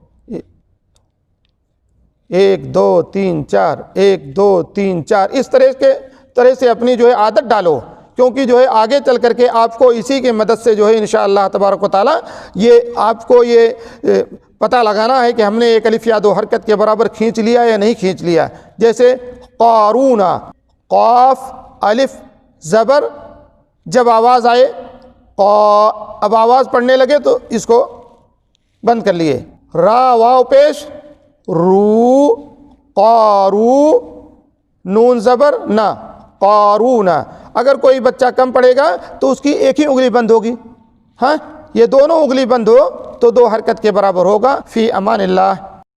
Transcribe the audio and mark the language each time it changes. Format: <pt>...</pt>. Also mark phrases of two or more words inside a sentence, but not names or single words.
<ur>1 2 3 4، 1 2 3 4، اس طرح سے اپنی جو ہے عادت ڈالو، کیونکہ جو ہے آگے چل کر کے آپ کو اسی کی مدد سے جو ہے</ur> <ar>انشاءاللہ تبارک و تعالیٰ</ar> <ur>یہ آپ کو یہ پتہ لگانا ہے کہ ہم نے 1 الف یا 2 حرکت کے برابر کھینچ لیا یا نہیں کھینچ لیا۔ جیسے قارون، قاف الف زبر، جب آواز آئے اب آواز پڑھنے لگے تو اس کو بند کر لیے۔ را واو پیش، رو، قارو، نون زبر نہ، قارون۔ اگر کوئی بچہ کم پڑھے گا تو اس کی ایک ہی انگلی بند ہوگی، ہاں یہ دونوں انگلی بند ہو تو 2 حرکت کے برابر ہوگا۔</ur> <ar>فی امان اللہ۔</ar>